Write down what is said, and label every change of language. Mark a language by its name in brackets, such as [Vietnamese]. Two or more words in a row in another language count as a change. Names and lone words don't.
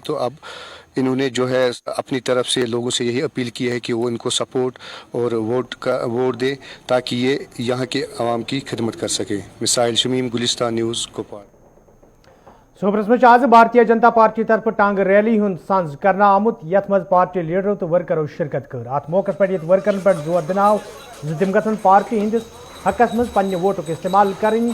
[Hindi] तो अब इन्होंने जो है अपनी तरफ से लोगों से यही अपील की है कि वो इनको सपोर्ट और वोट दें ताकि ये यहाँ के आवाम की खिदमत कर सके। मिसाइल शमीम, गुलिस्तान न्यूज़, कुपवाड़ा। [Kashmiri] सोबरस में आज भारतीय जनता पार्टी तरफ टांग रैली हुंद सांझ करना आमुत यथ मज पार्टी लीडरों तो वर्करों शिरकत कर। अत मौके पर ये वर्करन पर जोर दिनाव जिम गसन पार्टी हंदिस हकस मज पन्ने वोटुक इस्तेमाल करें।